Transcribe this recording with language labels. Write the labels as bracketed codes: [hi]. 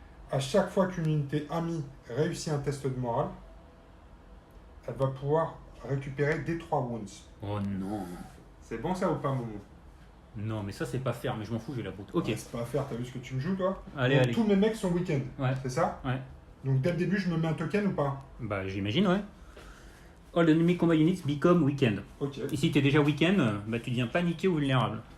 [fr] À chaque fois qu'une unité amie réussit un test de morale, elle va pouvoir récupérer des 3 wounds. Oh non. C'est bon ça ou pas, Momo? Non, mais ça, c'est pas faire, mais je m'en fous, j'ai la brute. Ok. Ouais, c'est pas à faire, t'as vu ce que tu me joues toi? Allez, Donc, allez. tous mes mecs sont week-end, Ouais. c'est ça? Ouais. Donc dès le début, je me mets un token ou pas? Bah, j'imagine, ouais. [en] All enemy combat units become weekend. [fr] Ok, Et si t'es déjà weekend, bah, tu deviens paniqué ou vulnérable.